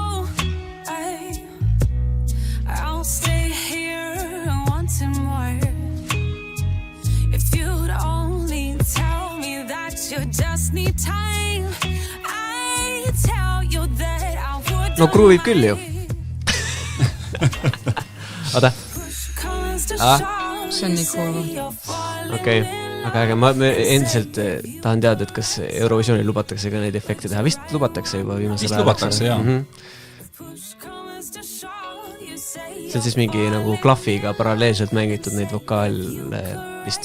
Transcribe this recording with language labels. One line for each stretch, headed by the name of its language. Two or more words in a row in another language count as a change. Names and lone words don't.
English: I'll stay here wanting more. If you'd only tell me that you just need time, I tell you that I would.
Estonian: No kruuvib küll ju. Oota. See on nii cool. Okei, aga ma endiselt tahan teada, et kas Eurovisioonil lubatakse ka neid efekte teha. Vist lubatakse juba viimasel ajal. Vist lubatakse, jah. See on siis mingi nagu klahviga paralleelselt mängitud neid vokaale vist.